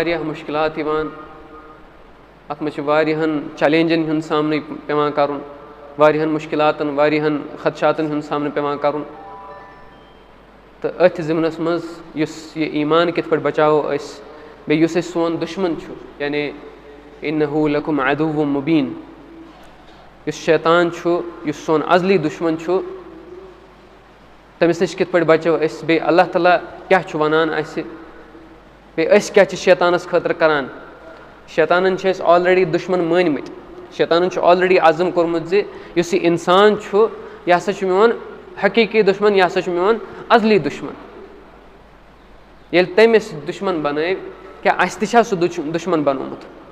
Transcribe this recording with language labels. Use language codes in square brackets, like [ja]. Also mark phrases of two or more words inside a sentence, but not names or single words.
[ks] मुश्किलात अत मज चैलेंजन हुंद सामने पेवान कर वारियाहन मुश्किलातन वारियाहन खदशातन हुंद सामना पेवान करन तो अथ ज़िमनस मज युस ये ईमान कित पट बचाओ अस बे युस सोन दुश्मन छु यानी [ar] إنه لكم عدو مبين [ks] युस शैतान छु युस सोन अजली दुश्मन छु तमिस नश कित पट बचाओ अस बे अल्लाह ताला क्या छु वनान अस बे अस क्या छु शैतानस खतर करान शैतानन छ अस ऑलरेडी दुश्मन मानमत शैतानन छ ऑलरेडी आज़म कोरमुत जे युस ये इंसान छु यह हसा छु मेवन हकीकी दुश्मन यह हसा छु मेवन अजली दुश्मन ये तमिस दुश्मन बन क्या अस तह सह दुश्मन बनोमुत